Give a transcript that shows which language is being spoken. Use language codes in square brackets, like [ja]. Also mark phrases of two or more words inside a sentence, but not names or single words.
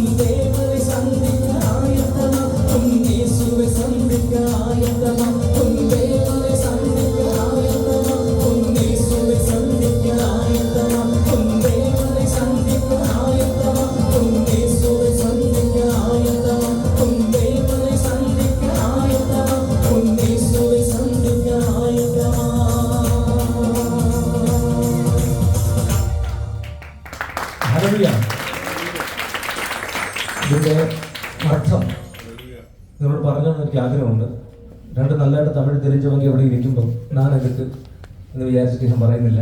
[ta] தேவனை சந்திக்க ஆயத்தமா உன் இயேசுவை சந்திக்க ஆயத்தமா உன் தேவனை சந்திக்க ஆயத்தமா உன் இயேசுவை சந்திக்க ஆயத்தமா உன் தேவனை சந்திக்க ஆயத்தமா உன் இயேசுவை சந்திக்க ஆயத்தமா உன் தேவனை சந்திக்க ஆயத்தமா உன் இயேசுவை சந்திக்க ஆயத்தமா. [ml] ഹല്ലേലൂയ. ഇതിന്റെ അർത്ഥം നിങ്ങളോട് പറഞ്ഞോന്ന് എനിക്ക് ആഗ്രഹമുണ്ട്. രണ്ട് നല്ലതായിട്ട് [ta] தமிழ் தெரிஞ்சவங்க [ml] ഇവിടെ ഇരിക്കുമ്പോൾ ഞാൻ എടുത്ത് എന്ന് വിചാരിച്ചിട്ട് ഞാൻ പറയുന്നില്ല.